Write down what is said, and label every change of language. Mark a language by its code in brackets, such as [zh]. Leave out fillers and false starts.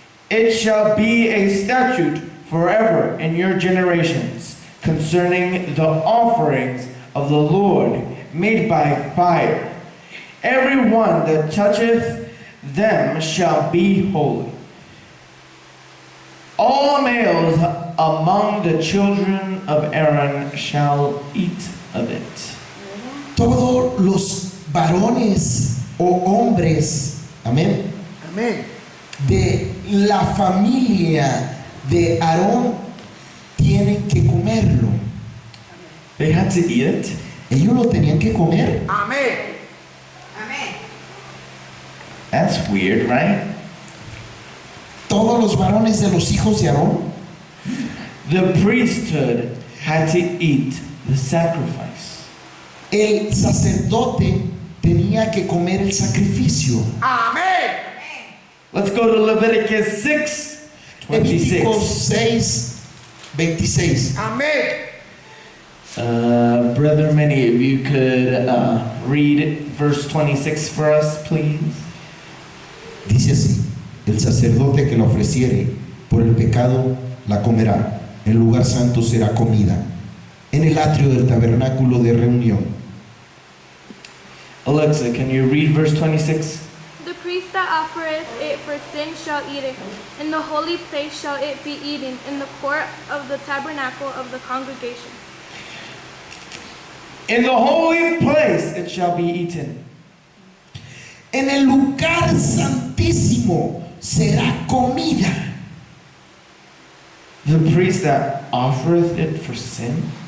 [en] It shall be a statute forever in your generations concerning the offerings of the Lord made by fire. Every one that toucheth them shall be holy. All males among the children of Aaron shall eat of it. [es] Todos los varones o hombres, amén, Amén. de la familia de Aarón tienen que comerlo. [en] They had to eat it. [es] Ellos lo tenían que comer. Amén. Amén. [en] That's weird, right? [es] Todos los varones de los hijos de Aarón. [en] The priesthood had to eat the sacrifice. [es] El sacerdote tenía que comer el sacrificio. Amén. [en] Let's go to Leviticus 6:26. [es] Levíticos 6:26. Amén. [en] Brother, many of you could read verse 26 for us, please. [es] Dice así: el sacerdote que la ofreciere por el pecado la comerá. En el lugar santo será comida, en el atrio del tabernáculo de reunión. [en] Alexa, can you read verse 26? The priest that offereth it for sin shall eat it. In the holy place shall it be eaten, in the court of the tabernacle of the congregation. In the holy place it shall be eaten. [es] En el lugar santísimo será comida. [en] The priest that offereth it for sin.